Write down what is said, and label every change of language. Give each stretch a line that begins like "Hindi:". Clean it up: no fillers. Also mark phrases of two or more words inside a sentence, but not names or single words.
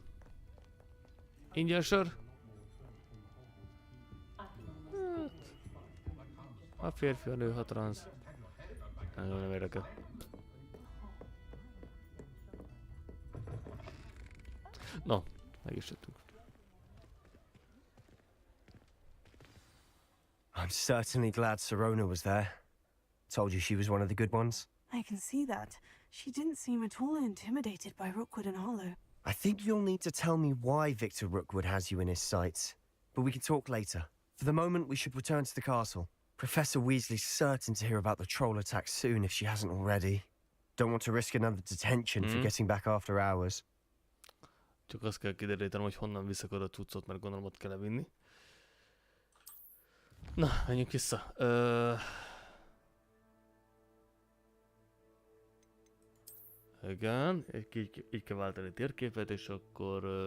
Hungarian: Ingyen sör. A férfi, a nő, a transz. Nem érdekel. No, meg is jöttünk.
English: I'm certainly glad Sirona was there. Told you she was one of the good ones. I can see that. She didn't seem at all intimidated by Rookwood and Hollow. I think you'll need to tell me why Victor Rookwood has you in his sights. But we can talk later. For the moment, we should return to the castle. Professor Weasley's certain to hear about the troll attack soon if she hasn't already. Don't want to risk another detention for getting back after hours.
Hungarian: Csak azt kell kiderítenem, hogy honnan viszek oda a cuccot, mert gondolom ott kell vinni. Na, menjünk vissza. Igen, így kell váltani térképet, és akkor...